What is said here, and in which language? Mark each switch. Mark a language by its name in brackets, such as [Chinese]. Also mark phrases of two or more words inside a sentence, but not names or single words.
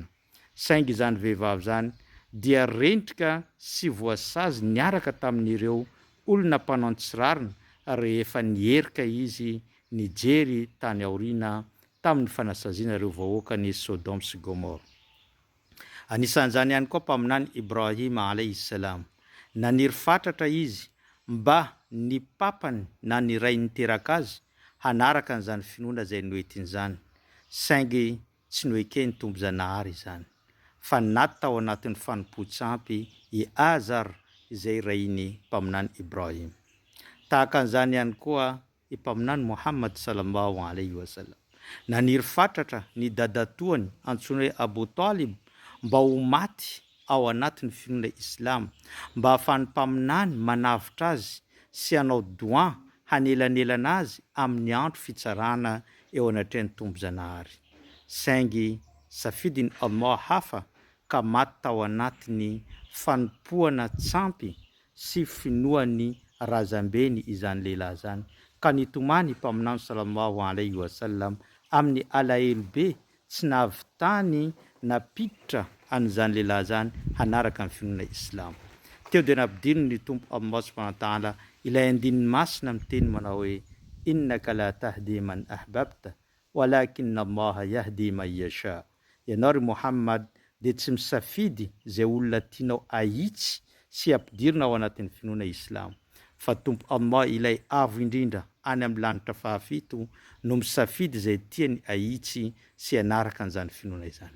[Malagasy] Saingy izany vehivavy zany dia rendrika sy voasazy niaraka tamin'ireo olona mpanao antsirarina rehefa nierika izy nijery tany aoriana tamin'ny fanasaziana ireo vahoaka ny Sodoma sy Gomora. Anisan'izany ihany koa mpaminany Ibrahima [Arabic] عليه السلام. [Malagasy] Naniry fatratra izy mba ny papany na ny ray niteraka azy hanaraka an'izany finoana izay noetin'izany, saingy tsy noekeny Tompo Zanahary izany fa naty tao anatin'ny fanompoan-tsampy i Azar izay rainy mpaminany Ibrahim. Tahaka an'izany ihany koa i mpaminany Muhammad [Arabic] صلى الله عليه وسلم. [Malagasy] Naniry fatratra ny dadatoany antsoina hoe Abu Talib mba ho maty ao anatin'ny finoana Islam, mba ahafahan'ny mpaminany manavitra azy sy hanao doa hanelanelana azy amin'ny andro fitsarana eo anatrehan'ny Tompo Zanahary. Saingy safidiny Allah hafa ka maty tao anatiny fanompoana tsampy sy finoany razambeny izany lehilahy zany, ka nitomany mpaminany [Arabic] صلى الله عليه وسلم [Malagasy] amin'ny alahelo be tsy nahavitany napiditra an'izany lehilahy zany hanaraka ny finoana Islamo. Teo dia nampidino ny Tompo Allah [Arabic] سبحانه وتعالى [Malagasy] ilay andininy masina miteny manao hoe [Arabic] إنك لا تهدي من أحببت ولكن الله يهدي من يشاء. [Malagasy] Ianao ry Muhammad dia tsy misafidy zay olona tianao ahitsy sy ampidirina ao anatin'ny finoana Islamo, fa Tompo Allah ilay avo indrindra any amin'ny lanitra fahafito no misafidy izay tiany ahitsy sy hanaraka an'izany finoana izany.